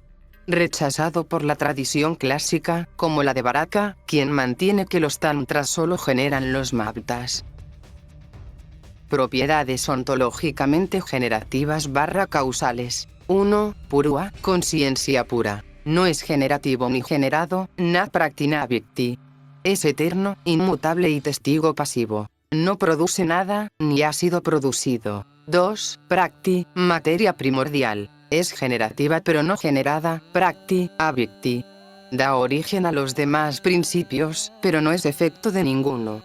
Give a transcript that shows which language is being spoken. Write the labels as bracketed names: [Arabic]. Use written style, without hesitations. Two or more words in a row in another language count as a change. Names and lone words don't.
[Spanish] Rechazado por la tradición clásica, como la de Bharata, quien mantiene que los tantras solo generan los maptas. Propiedades ontológicamente generativas / causales. 1. Purua, conciencia pura. No es generativo ni generado, [Sanskrit] na prakti na vikti. [Spanish] Es eterno, inmutable y testigo pasivo. No produce nada, ni ha sido producido. 2. Prakti, materia primordial. Es generativa pero no generada, [Sanskrit] prakti, avikti. [Spanish] Da origen a los demás principios, pero no es efecto de ninguno.